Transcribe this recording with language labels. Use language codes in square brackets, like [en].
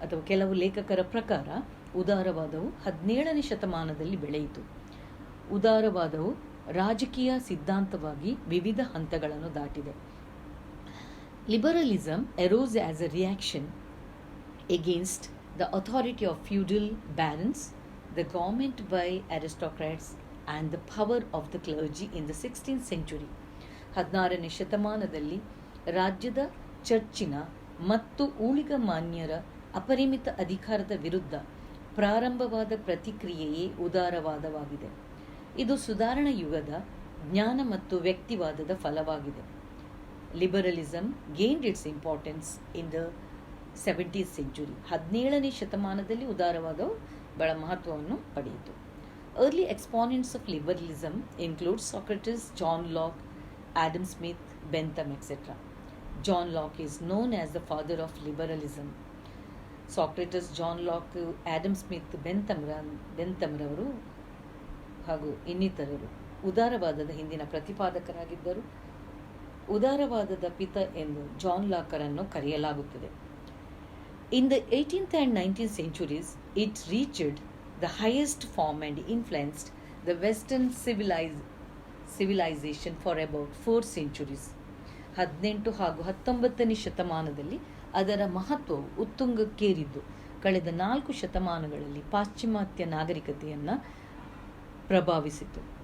[kn] ಕೆಲವು ಲೇಖಕರ ಪ್ರಕಾರ ಉದಾರವಾದವು 17ನೇ ಶತಮಾನದಲ್ಲಿ ಬೆಳೆಯಿತು. ಉದಾರವಾದವು ರಾಜಕೀಯ ಸಿದ್ಧಾಂತವಾಗಿ ವಿವಿಧ ಹಂತಗಳನ್ನು ದಾಟಿದೆ. [en] Liberalism arose as a reaction against the authority of feudal barons, the government by aristocrats and the power of the clergy in the 16th century. [kn] 16ನೇ ಶತಮಾನದಲ್ಲಿ ರಾಜ್ಯದ ಚರ್ಚಿನ ಮತ್ತು ಊಳಿಗಮಾನ್ಯರ ಅಪರಿಮಿತ ಅಧಿಕಾರದ ವಿರುದ್ಧ ಪ್ರಾರಂಭವಾದ ಪ್ರತಿಕ್ರಿಯೆಯೇ ಉದಾರವಾದವಾಗಿದೆ. ಇದು ಸುಧಾರಣಾ ಯುಗದ ಜ್ಞಾನ ಮತ್ತು ವ್ಯಕ್ತಿವಾದದ ಫಲವಾಗಿದೆ. [en] Liberalism gained its importance in the 17th century. [kn] 17ನೇ ಶತಮಾನದಲ್ಲಿ ಉದಾರವಾದವು ಬಹಳ ಮಹತ್ವವನ್ನು ಪಡೆಯಿತು. [en] Early exponents of liberalism include Socrates, John Locke, Adam Smith, Bentham, etc. John Locke is known as the father of liberalism. [kn] Socrates, John Locke, Adam Smith, Bentham ರವರು ಹಾಗೂ ಇನ್ನಿತರರು ಉದಾರವಾದದ ಹಿಂದಿನ ಪ್ರತಿಪಾದಕರಾಗಿದ್ದರು. ಉದಾರವಾದದ ಪಿತ ಎಂದು John ಲಾಕರನ್ನು ಕರೆಯಲಾಗುತ್ತದೆ. [en] In the 18th and 19th centuries, it reached the highest form and influenced the Western civilization for about 4 centuries. [kn] 18 ಹಾಗೂ 19ನೇ ಶತಮಾನದಲ್ಲಿ ಅದರ ಮಹತ್ವವು ಉತ್ತುಂಗಕ್ಕೇರಿದ್ದು ಕಳೆದ 4 ಶತಮಾನಗಳಲ್ಲಿ ಪಾಶ್ಚಿಮಾತ್ಯ ನಾಗರಿಕತೆಯನ್ನು ಪ್ರಭಾವಿಸಿತು.